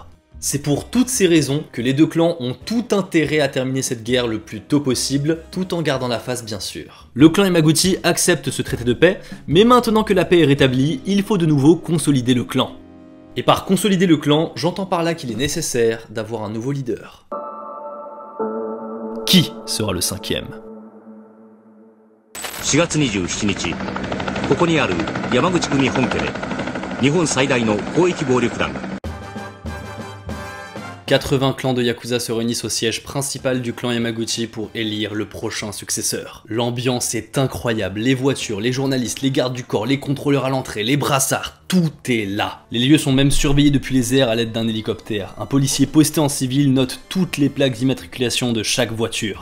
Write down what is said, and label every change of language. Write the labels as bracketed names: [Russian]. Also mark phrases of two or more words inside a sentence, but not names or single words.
[French] C'est pour toutes ces raisons que les deux clans ont tout intérêt à terminer cette guerre le plus tôt possible, tout en gardant la face bien sûr. Le clan Yamaguchi accepte ce traité de paix, mais maintenant que la paix est rétablie, il faut de nouveau consolider le clan. Et par consolider le clan, j'entends par là qu'il est nécessaire d'avoir un nouveau leader. Qui sera le cinquième ? [Japanese] 4 月27日、ここにある山口組本家で日本最大の広域暴力団 [French] 80 clans de Yakuza se réunissent au siège principal du clan Yamaguchi pour élire le prochain successeur. L'ambiance est incroyable, les voitures, les journalistes, les gardes du corps, les contrôleurs à l'entrée, les brassards, tout est là. Les lieux sont même surveillés depuis les airs à l'aide d'un hélicoptère. Un policier posté en civil note toutes les plaques d'immatriculation de chaque voiture.